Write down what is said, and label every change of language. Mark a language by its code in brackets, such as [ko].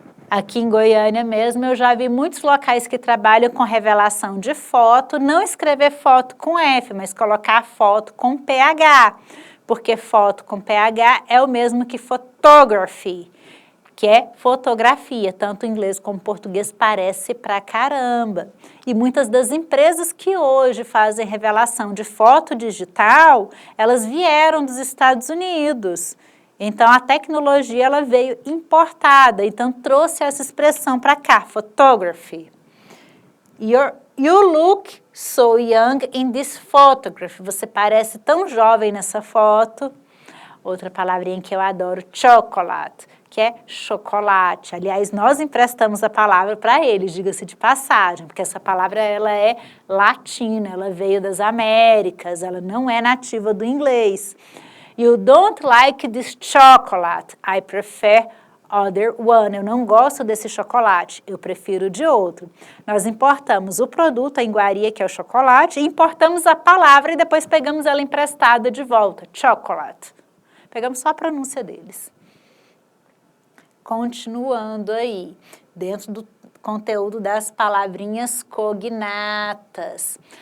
[pt] Aqui em Goiânia mesmo, eu já vi muitos locais que trabalham com revelação de foto, não escrever foto com F, mas colocar foto com PH, porque foto com PH é o mesmo que photography, que é fotografia, tanto em inglês como em português parece pra caramba. E muitas das empresas que hoje fazem revelação de foto digital, elas vieram dos Estados Unidos. Então, a tecnologia ela veio importada, então trouxe essa expressão para cá, photography. [en] You look so young in this photograph. [pt] Você parece tão jovem nessa foto. Outra palavrinha que eu adoro, chocolate, que é chocolate. Aliás, nós emprestamos a palavra para eles, diga-se de passagem, porque essa palavra ela é latina, ela veio das Américas, ela não é nativa do inglês. [en] You don't like this chocolate. I prefer other one. [pt] Eu não gosto desse chocolate, eu prefiro de outro. Nós importamos o produto, a iguaria, que é o chocolate, e importamos a palavra e depois pegamos ela emprestada de volta. Chocolate. Pegamos só a pronúncia deles. Continuando aí, dentro do conteúdo das palavrinhas cognatas.